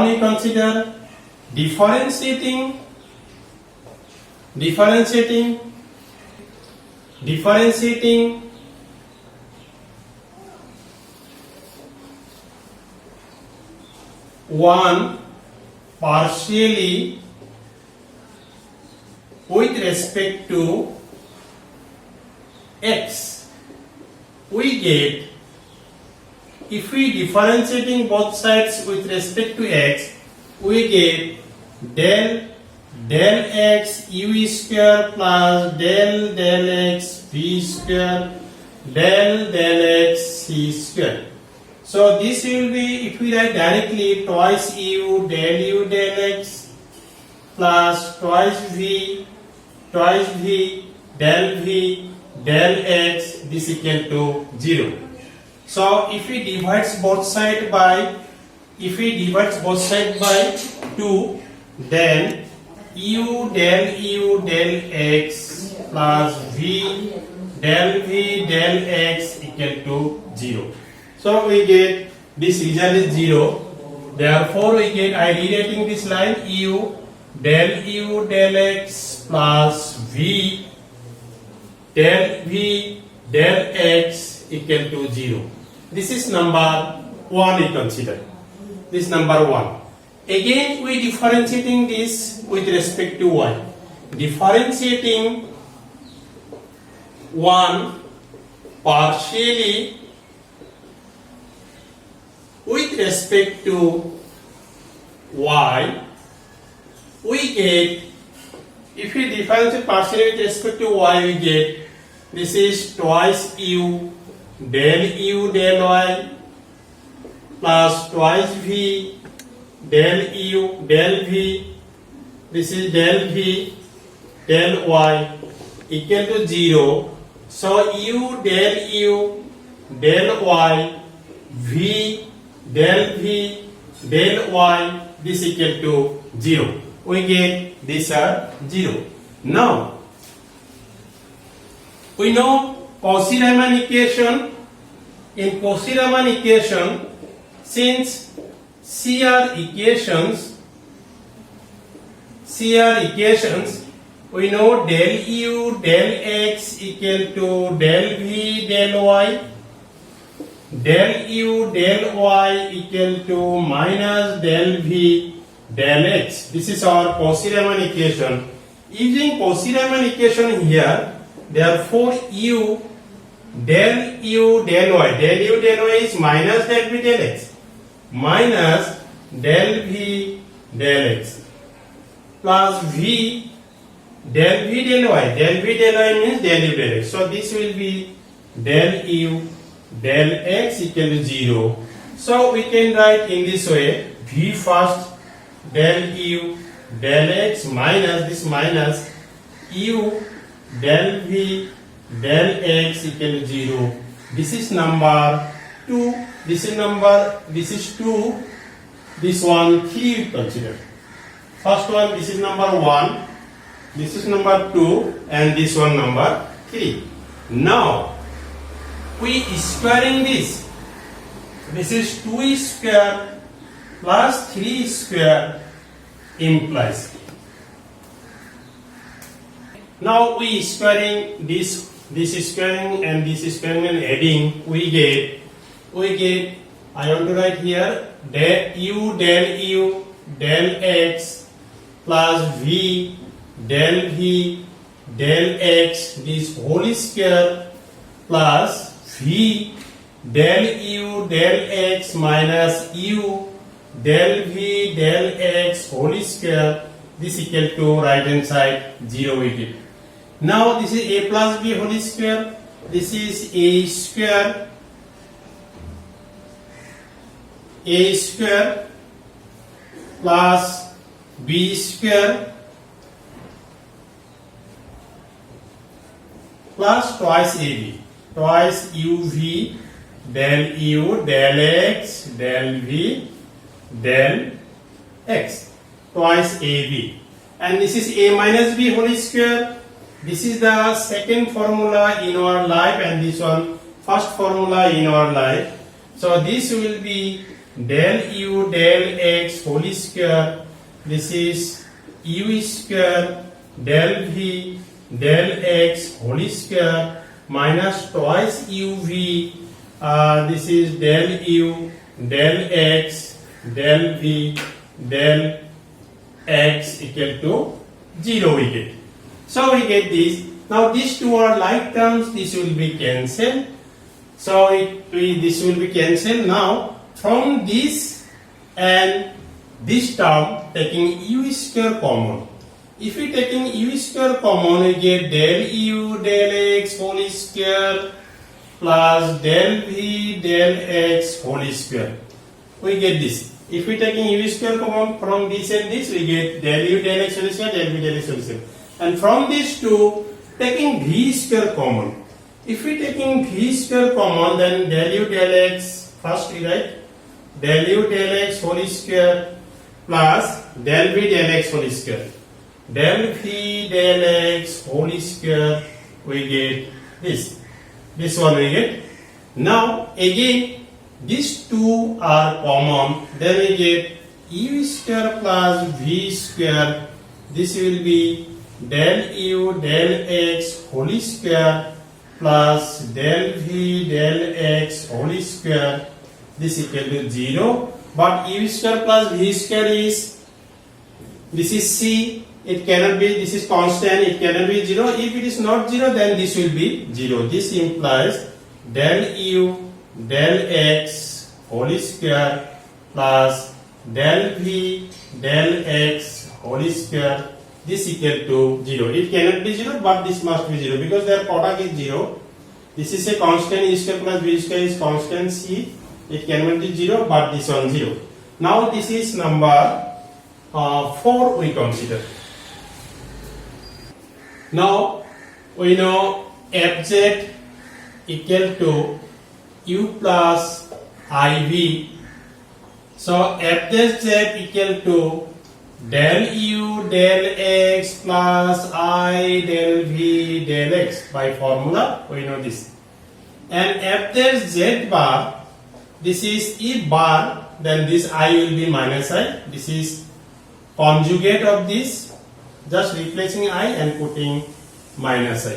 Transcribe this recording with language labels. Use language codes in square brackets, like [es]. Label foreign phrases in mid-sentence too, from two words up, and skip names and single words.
[en] We consider differentiating 1 partially with respect to x. We get, if we differentiating both sides with respect to x, we get del x u square plus del x v square del x c square. So this will be, if we write directly, twice u del x plus twice v del x, this equal to 0. So if we divide both sides by 2, then u del x plus v del x equal to 0. So we get this result is 0. Therefore we get, I rewriting this line, u del x plus v del x equal to 0. This is number 1 we consider. This is number 1. Again we differentiating this with respect to y. Differentiating 1 partially with respect to y, we get, if we differentiate partially with respect to y, we get, this is twice u del y plus twice v del v, this is del v del y equal to 0. So u del y v del y, this equal to 0. We get this are 0. Now we know Cauchy-Riemann equation. In Cauchy-Riemann equation, since CR equations, we know del u del x equal to del v del y, del u del y equal to minus del v del x. This is our Cauchy-Riemann equation. Using Cauchy-Riemann equation here, therefore u del y is minus del v del x, minus del v del x plus v del v del y. Del v del y means del u del x. So this will be del u del x equal to 0. So we can write in this way, v first, del u del x minus this minus u del v del x equal to 0. This is number 2. This is 2. This one 3 consider. First one, this is number 1. This is number 2 and this one number 3. Now we squaring this. This is 2 square plus 3 square implies. Now we squaring this squaring and this squaring and adding, we get I want to write here del u del x plus v del v del x this whole square plus v del u del x minus u del v del x whole square, this equal to right hand side 0 we get. Now this is a plus b whole square, this is a square plus b square plus twice ab, twice uv del u del x del v del x, twice ab, and this is a minus b whole square. This is the second formula in our life and this one first formula in our life. So this will be del u del x whole square, this is u square del v del x whole square minus twice uv, this is del u del x del v del x equal to 0 we get. So we get this. Now these two are like terms, this will be cancelled. So this will be cancelled. Now from this and this term taking u square common. If we taking u square common, we get del u del x whole square plus del v del x whole square. We get this. If we taking u square common from this and this, we get del u del x whole square, del v del x whole square. And from these two, taking v square common. If we taking v square common, then del u del x, first we write del u del x whole square plus del v del x whole square. Del v del x whole square, we get this. This one we get. Now again, these two are common. Then we get u square plus v square. This will be del u del x whole square plus del v del x whole square, this equal to 0. But u square plus v square is, this is c, it cannot be, this is constant, it cannot be 0. If it is not 0, then this will be 0. This implies del u del x whole square plus del v del x whole square, this equal to 0. It cannot be 0, but this must be 0 because their product is 0. This is a constant, u square plus v square is constant c. It cannot be 0, but this one 0. Now this is number 4 we consider. Now we know fz equal to u plus iv. So fz equal to del u del x plus I del v del x. By formula we know this. And f there z bar, this is e bar, then this I will be minus I. This is conjugate of this, just replacing I and putting minus I.